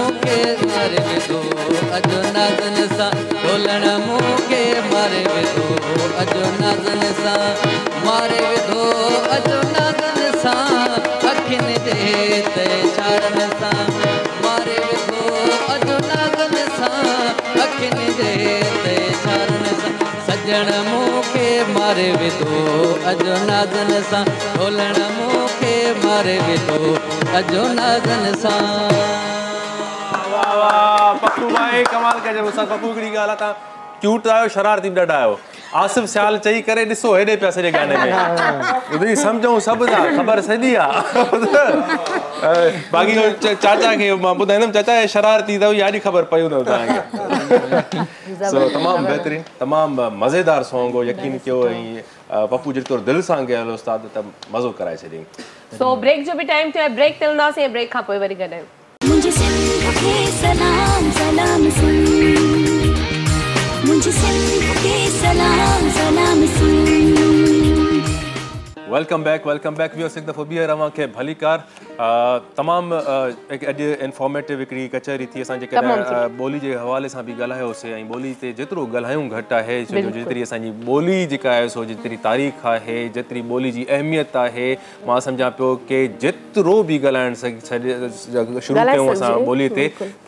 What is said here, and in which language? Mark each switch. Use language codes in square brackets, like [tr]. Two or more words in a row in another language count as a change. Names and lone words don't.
[sd] मारे विधो अॼु नाज़न नाज़न सां ढोलण मूंखे मारे विधो अजो नाज़न सां मारे विधो अजो नाज़न सां अखियुनि जे ते इशारनि सां मारे विधो अजो नाज़न सां अखियुनि जे ते इशारनि सां सजण मूंखे मारे विधो अजो नाज़न सां ढोलण मूंखे मारे विधो अजो नाज़न सां। वाह वाह पप्पू भाई कमाल कजे मुसा पप्पू हिकिड़ी ॻाल्हि आहे तव्हां क्यूट आहियो शरारती बि ॾाढा आहियो आसिफ सियाल चई करे ॾिसो हेॾे पिया सॼे गाने में ॿुधी सम्झूं सभु था ख़बर सॼी आहे बाक़ी चाचा खे मां ॿुधाईंदुमि चाचा हे शरारती अथव यानी ख़बर पई हूंदव तव्हांखे तमामु बहितरीनु तमामु मज़ेदार सॉन्ग हो यकीन कयो ऐं पप्पू जेतिरो दिलि सां ॻायो उस्ताद त मज़ो कराए छॾियईं। सो ब्रेक जो बि टाइम थियो आहे ब्रेक ते हलंदासीं ब्रेक खां पोइ वरी गॾु [ur] مجھے سندھ کے سلام سلام سن مجھے سندھ کے سلام سلام سن [en] welcome back viewers [sd] हिकु दफ़ो ॿीहर अव्हांखे भली कार तमामु अॼु इंफॉर्मेटिव हिकिड़ी कचहरी थी असां जेकॾहिं ॿोली जे हवाले सां बि ॻाल्हायोसीं ऐं ॿोली ते जेतिरो ॻाल्हायूं घटि आहे छो जो जेतिरी असांजी ॿोली जेका आहे सो जेतिरी तारीख़ आहे जेतिरी ॿोली जी अहमियत आहे मां सम्झां पियो की जेतिरो बि ॻाल्हाइणु शुरू कयूं असां ॿोलीअ ते त